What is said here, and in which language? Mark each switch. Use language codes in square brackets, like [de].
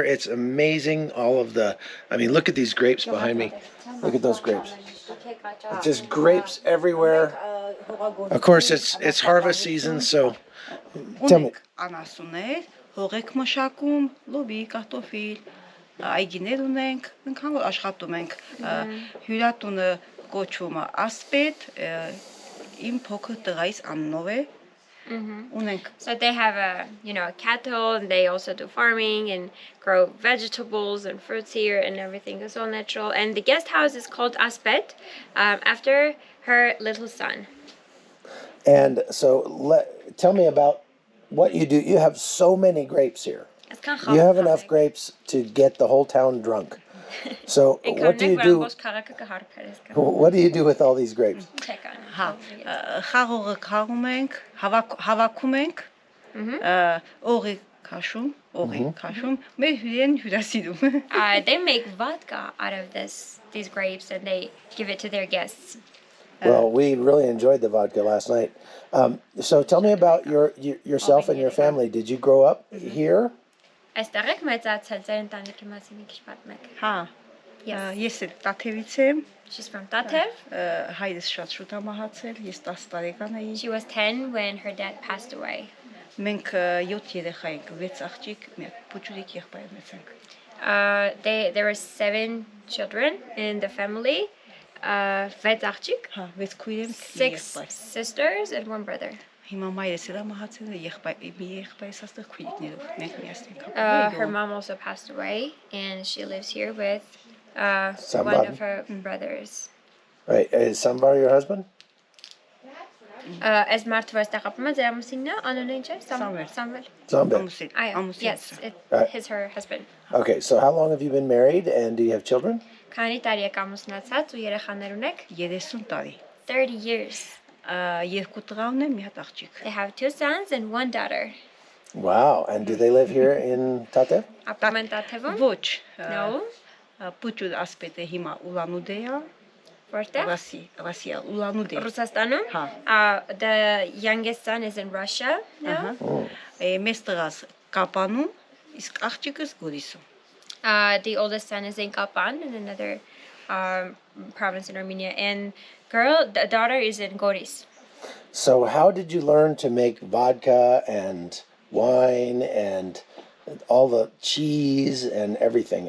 [en] It's amazing. I mean, look at these grapes behind me. Look at those grapes. It's just grapes everywhere. Of course, it's harvest season, so tell me. [hy] Անասուններ, հողեք մշակում, լոբի, կարտոֆիլ, այգիներ ունենք, ինքան որ աշխատում ենք։ Հյուրատունը կոչվում է Ասպետ, իմ փոքր տղայիս անունով է։ [en] So they have cattle, and they also do farming and grow vegetables and fruits here, and everything is all natural. And the guest house is called Aspet, after her little son. And so tell me about what you do. You have so many grapes here. You have enough grapes to get the whole town drunk. So what do you do? What do you do with all these grapes? [hy] Խաղողը խաղում ենք, հավաքում ենք, օղի քաշում, մեր հյուրեն հյուրասիրում։ [en] They make vodka out of these grapes and they give it to their guests. Well, we really enjoyed the vodka last night. So tell me about yourself and your family. Did you grow up here? [hy] Այստեղ եք մեծացել, ձեր ընտանիքի մասին մի քիչ պատմեք։ Հա։ Ես էլ Տաթևից եմ։ [en] She's from Tatev. [hy] Հայրս շատ շուտ է մահացել, ես 10 տարեկան էի։ [en] She was 10 when her dad passed away. [hy] Մենք 7 երեխա ենք, 6 աղջիկ, մի փոքրիկ եղբայր մեծ ենք։ [en] There were 7 children in the family. [hy] 6 աղջիկ, 6 քույր եմ, [en] 6 sisters and 1 brother. [hy] Հիմա մայրս էլ է մահացել, եղբայրս աստեղ քույրիկներով, մենք միասին ենք։ [en] Her mom also passed away and she lives here with one of her brothers. Right, is Sambar your husband? As Martha was tapama, [hy] ձեր ամուսինն է, անունը ինչ է? [en] Sambar. Yes, he's her husband. Okay, so how long have you been married and do you have children? [hy] Քանի տարի եք ամուսնացած ու երեխաներ ունեք? 30 տարի։ [en] 30 years. [hy] Երկու տղա ունեմ, մի հատ աղջիկ։ [en] They have 2 sons and 1 daughter. Wow, and do they live here in Tatev? [hy] Ապրում են Տաթևում? Ոչ։ [en] No. [hy] Պուճուր ասպետը հիմա Ուլանուդե է։ Որտեղ? Ռուսիա, Ուլանուդե։ Ռուսաստանում? Հա։ [en] The youngest son is in Russia now. [hy] Մեծ տղաս Կապանում, իսկ աղջիկս Գորիսում։ [en] The oldest son is in Kapan, in another province in Armenia, and the daughter is in Goris. So how did you learn to make vodka and wine and all the cheese and everything?